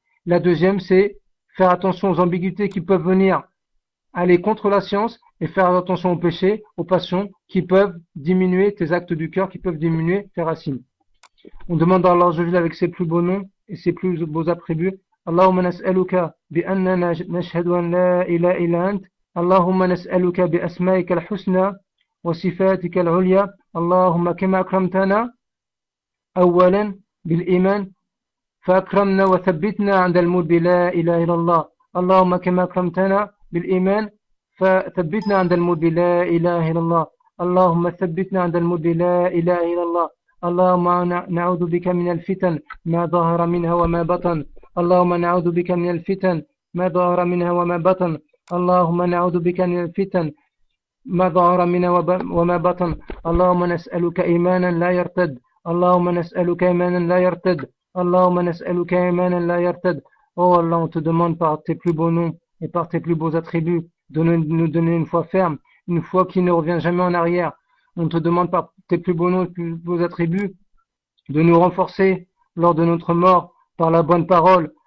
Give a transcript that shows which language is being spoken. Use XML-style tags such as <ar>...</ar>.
<fr>La deuxième c'est faire attention aux ambiguïtés qui peuvent venir aller contre la science et faire attention aux péchés, aux passions qui peuvent diminuer tes actes du cœur, qui peuvent diminuer tes racines. On demande à Allah avec ses plus beaux noms et ses plus beaux attributs.</fr> <ar>Allahumma nas'aluka bi anna nashhadu an la ilaha illa ant. اللهم نسألك بأسمائك الحسنى وصفاتك العليا اللهم كما أكرمتنا أولا بالإيمان فأكرمنا وثبتنا عند الموت لا إله إلا الله اللهم كما أكرمتنا بالإيمان فثبتنا عند الموت لا إله إلا الله اللهم ثبتنا عند الموت لا إله إلا الله اللهم نعوذ بك من الفتن ما ظهر منها وما بطن اللهم نعوذ بك من الفتن ما ظهر منها وما بطن اللهم نعوذ بك من الفتن ما ظهر منا وما بطن. اللهم نسألك إيمانا لا يرتد، اللهم نسألك إيمانا لا يرتد، اللهم نسألك إيمانا لا يرتد.</ar> <fr>Oh Allah, on te demande par tes plus beaux noms et par tes plus beaux attributs de nous donner une foi ferme, une foi qui ne revient jamais en arrière. On te demande par tes plus beaux noms et plus beaux attributs de nous renforcer lors de notre mort par la bonne parole.</fr>